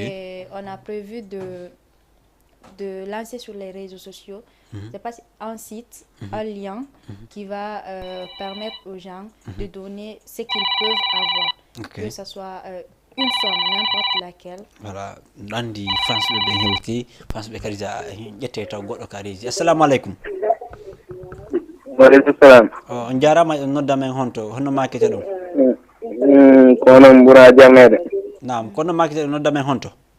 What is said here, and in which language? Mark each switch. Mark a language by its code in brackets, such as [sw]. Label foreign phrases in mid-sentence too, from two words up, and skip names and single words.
[fr] Et on a prévu de lancer sur les réseaux sociaux, c'est pas un site, un lien qui va permettre aux gens de donner ce qu'ils peuvent avoir, que ce soit une somme, n'importe laquelle. Voilà, [ff] Nandi France be hewti, France be karija jette taw goddo kariji. [ar] السلام عليكم. وعليكم السلام. [ff] On jarama nodda men honto, honno makete dum. Kono mbura jamede. Naam, kono makete nodda men honto.